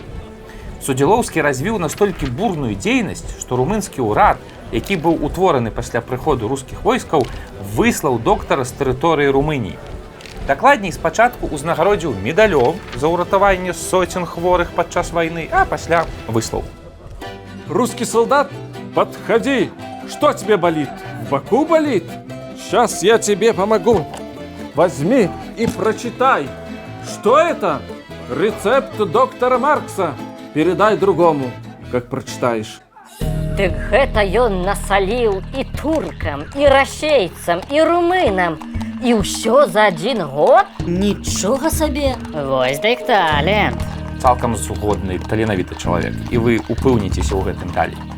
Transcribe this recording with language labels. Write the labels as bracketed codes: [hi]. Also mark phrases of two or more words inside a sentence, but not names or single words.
[be] Судзілоўскі развіў настолькі бурную дзейнасць, што румынскі ўрад, які быў утвораны пасля прыходу рускіх войскаў, выслаў доктара з тэрыторыі Румыніі. Дакладней, спачатку ўзнагародзіў медалём за ўратаванне соцень хворых падчас вайны, а пасля выслаў. [ru] Русский солдат, подходи! Что тебе болит? В боку болит? Сейчас я тебе помогу. Возьми и прочитай. Что это? Рецепт доктора Маркса. Передай другому, как прочитаешь. [be] Дык гэта ён насаліў і туркам, і расейцам, і румынам. І ўсё за 1 год? Нічога сабе! Вось дык талент. Цалкам згодны, таленавіты чалавек, і вы упэўніцеся ў гэтым далей.